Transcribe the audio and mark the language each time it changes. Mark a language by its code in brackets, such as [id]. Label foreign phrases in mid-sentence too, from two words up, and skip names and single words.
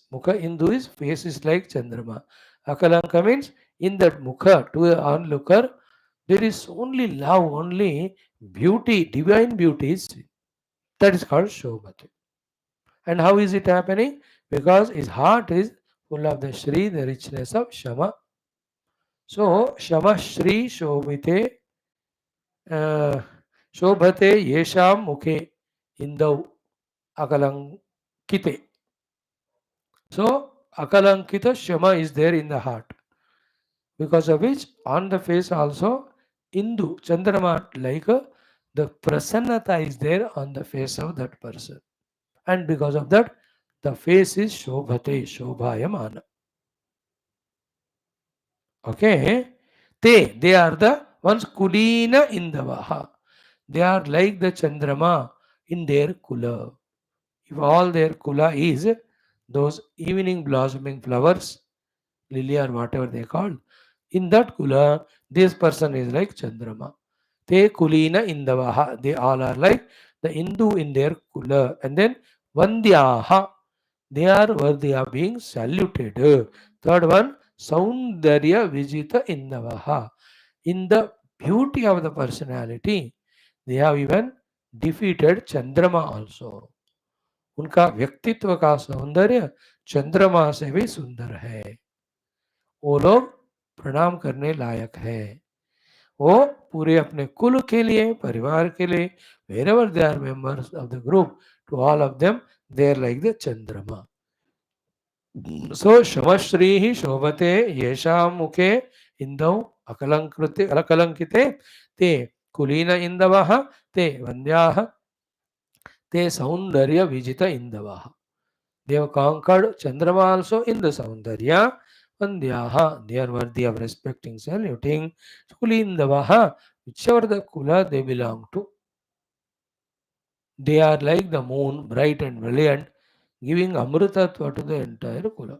[sa] Mukha Indu [en] is face is like Chandrama. Akalanka means in that Mukha to the onlooker there is only love, only beauty, divine beauty is seen. That is called Shobhate. And how is it happening? Because his heart is full of the Shri, the richness of Shama. [sa] So Shama Shri Shobhite Shobhate Yesham Mukhe Indau Akalankite. [en] So Akalankita Shama is there in the heart. Because of which on the face also [sa] Indu Chandrama [en] like the prasannata is there on the face of that person. And because of that the face is [sa] Shobhate Shobhayamana. [en] Okay. They are the ones [sa] Kulina Indavaha. [en] They are like the Chandrama in their kula. If all their kula is those evening blossoming flowers, lily or whatever they call, in that kula, this person is like Chandrama. [sa] Te kulina indavaha. [en] They all are like the Hindu in their kula. And then Vandyaha. They are worthy of being saluted. Third one, [sa] Saundarya Vijita Indavaha. [en] In the beauty of the personality, they have even defeated Chandrama also. [hi] उनका व्यक्तित्व का सौंदर्य चंद्रमा से भी सुंदर है. वो लोग प्रणाम करने लायक है. वो पूरे अपने कुल के लिए, परिवार के लिए, [en] wherever they are members of the group, to all of them, they are like the Chandrama. [sa] So Shamashrihi Shobhate Yesham Mukhe Indau Akalankite Te Kulina Indavaha Te Vandyaha Te Saundarya Vijita Indavaha. [en] They have conquered Chandrama also in the Saundarya. Vandyaha, they are worthy of respecting, saluting. Kulindavaha, whichever the Kula they belong to. They are like the moon, bright and brilliant, giving Amritatva to the entire Kula.